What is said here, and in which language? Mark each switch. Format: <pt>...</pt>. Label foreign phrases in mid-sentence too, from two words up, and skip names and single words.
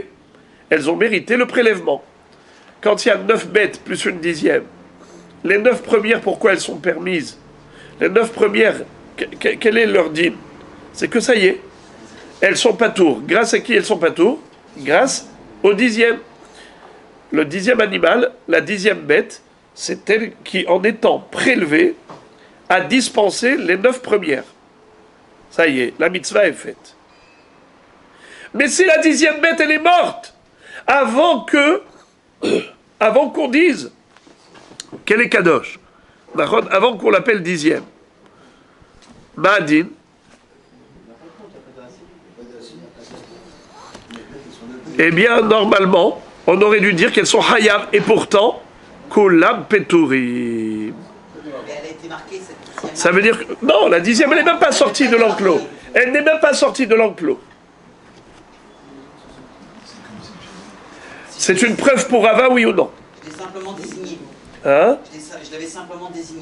<fr>Elles ont mérité le prélèvement. Quand il y a 9 bêtes plus une 10e, les 9 premières, pourquoi elles sont permises? Les 9 premières, quel est leur dîme? C'est que ça y est, elles sont patours. Grâce à qui elles sont patours? Grâce au 10e. Le 10e animal, la 10e bête, c'est elle qui, en étant prélevée, a dispensé les 9 premières. Ça y est, la mitzvah est faite. Mais si la 10e bête, elle est morte, avant qu'on dise qu'elle est kadosh, avant qu'on l'appelle dixième. Ma'adin. Eh bien, normalement, on aurait dû dire qu'elles sont hayab, et pourtant,</fr> <he>כולם פטורים.</he> <fr>Ça veut dire que, non, la dixième, elle n'est même pas sortie de l'enclos. Elle n'est même pas sortie de l'enclos. C'est une preuve pour Rava, oui ou non? Je l'ai simplement désigné. Hein? Je l'avais simplement désigné.</fr>